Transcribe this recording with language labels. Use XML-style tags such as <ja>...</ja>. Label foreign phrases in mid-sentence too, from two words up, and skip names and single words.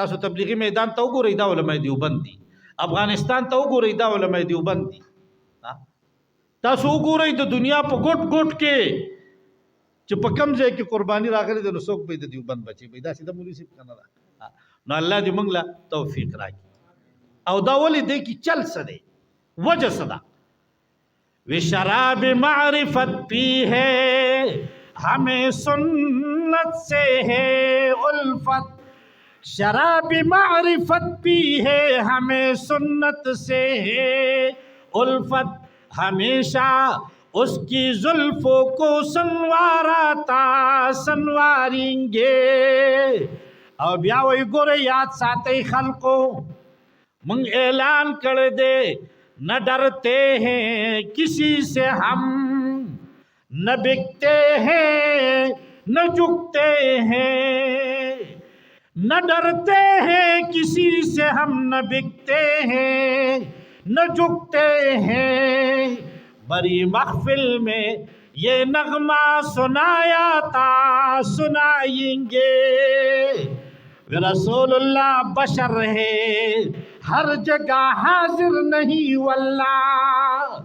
<ps>تاسو تبلیغي میدان ته وګورئ دا علماء دیوبند دي، افغانستان ته وګورئ دا علماء دیوبند دي، تاسو وګورئ د دنیا په ګوټ ګوټ کې چې په کوم ځای کې قرباني راغلې ده نو څوک به د دیوبند بچي وي، داسې د مولوي صاحب که نه ده. نو الله دې موږ له توفیق راکړي. او دا ولې دی کې چل څه دی، وجه څه ده؟</ps> <ur>وہ شراب معرفت پی ہے ہمیں سنت سے ہے الفت، شراب معرفت پی ہے ہمیں سنت سے ہے الفت، ہمیشہ اس کی زلفوں کو سنوارا سنواریں گے.</ur> <ps>او بیا وی ګوره یاد ساتئ خلقو،</ps> <ur>منگ اعلان کر دے نہ ڈرتے ہیں کسی سے ہم، نہ بکتے ہیں نہ جھکتے ہیں، نہ ڈرتے ہیں کسی سے ہم، نہ بکتے ہیں نہ جھکتے ہیں. بڑی محفل میں یہ نغمہ سنایا تھا، سنائیں گے. رسول اللہ بشر ہے ہر جگہ حاضر نہیں واللہ.</ur>